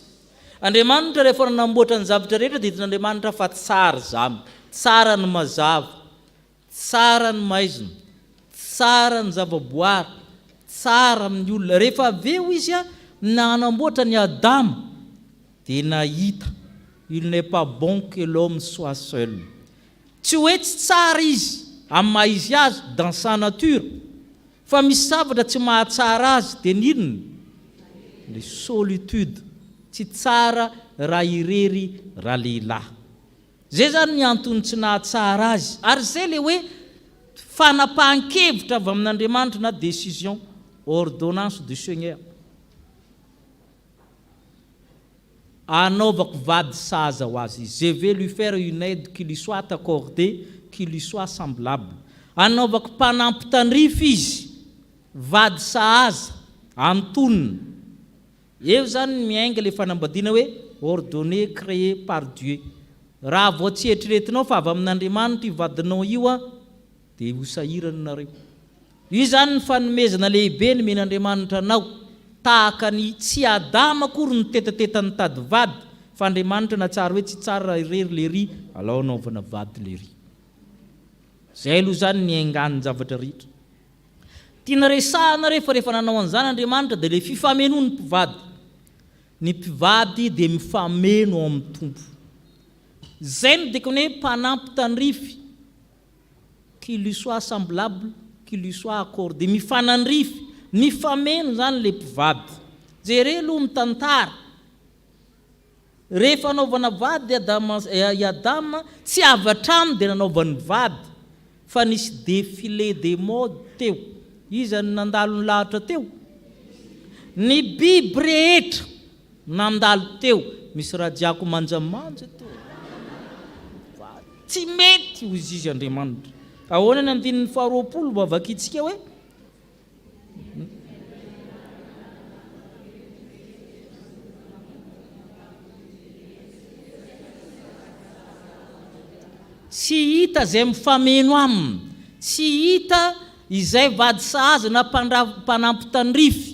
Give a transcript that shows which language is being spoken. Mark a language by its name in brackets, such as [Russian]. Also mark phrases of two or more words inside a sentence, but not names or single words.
[Malagasy] Andriamanitra rehefa nanamboatra ny zavatra rehetra dia Andriamanitra fa tsara zany. Tsara ny mazava, tsara ny maizina, tsara ny zavaboary, tsara amin'ny olona. Rehefa aveo izy nanamboatra ny Adama dia nahita [French] il n'est pas bon que l'homme soit seul. [Malagasy] Tsy hoe tsy tsara izy amin'ny maha izy azy [French] dans sa nature, [Malagasy] fa misy zavatra tsy mahatsara azy dia n'inona? [French] Le solitude. [Malagasy] Tsy tsara raha irery raha lehilahy. Zay zany ny antony tsy nahatsara azy. Ary zay le hoe fanapahan-kevitra avy amin'Andriamanitra na [French] décision, ordonnance du Seigneur. [Malagasy] Anaovako vady saza ho azy. [French] Je vais lui faire une aide qui lui soit accordée, qui lui soit semblable. [Malagasy] Anaovako mpanampy-tandrify izy, vady sahaza, antonina. Eo zany miainga le fanambadiana hoe [French] ordonné, créé par Dieu. [Malagasy] Raha vao tsy eritreretinao fa avy amin'Andriamanitra io vadinao io dia ho sahirana nareo. Io zany ny fanomezana lehibe ny men'Andriamanitra anao. Tahaka ny tsy Adama akory ny tetatetany tady vady, fa Andriamanitra na tsara hoe tsy tsara irery le ry, alao anaovana vady le ry. Zay aloha zany ny aingan'ny zavatra rehetra. Tiana resahana rehefa nanao an'izany Andriamanitra dia le fifameno ny mpivady. Ny mpivady dia mifameno amin'ny Tompo. Zay no dikany hoe mpanampy tandrify, [French] qui lui soit semblable, qui lui soit accordé. [Malagasy] Mifanandrify, mifameno zany le mpivady. Jereo aloha mitantara. Rehefa anaovana vady Adama tsy avy hatramy dia nanaovany vady, fa nisy [French] défilé des modes [Malagasy] teo. Izany nandalo ny lahatra teo. Ny biby rehetra nandalo teo. Misy raha diako manjamanja teo. Tsy mety ho izy Andriamanitra. Ahoana ny 20 vakitsika hoe tsy hita izay mifameno aminy, tsy hita izay vady sahaza na mpanampy-tandrify.